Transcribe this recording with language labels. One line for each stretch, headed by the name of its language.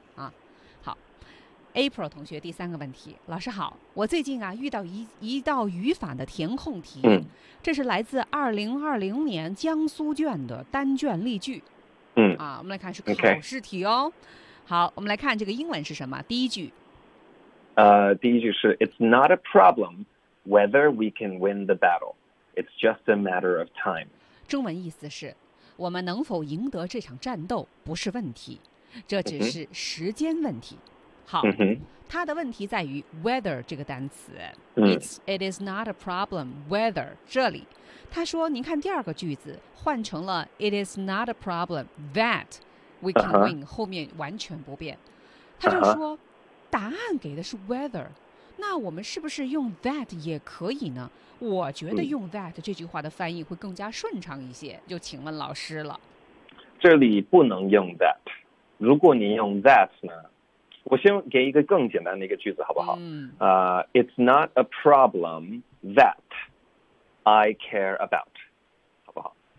Chinese: 好 ，April 同学第三个问题，老师好，我最近啊遇到一道语法的填空题。这是来自2020年江苏卷的单卷例句，我们来看是考试题哦。好，我们来看这个英文是什么。第一句，第一句是
English: "It's not a problem whether we can win the battle, it's just a matter of time."
Chinese: 中文意思是，我们能否赢得这场战斗不是问题，这只是时间问题。好，他的问题在于 whether 这个单词。
English: It is not a problem whether
Chinese: 这里，他说，您看第二个句子换成了
English: It is not a problem that we can win，
Chinese: 后面完全不变。他就说，答案给的是 whether， 那我们是不是用 that 也可以呢？我觉得用 that 这句话的翻译会更加顺畅一些，就请问老师了。这里不能用 that， 如果你用 that 呢？我先给一个更简单的一个句子好不好？
English: It's not a problem that I care about，
Chinese: 好不好？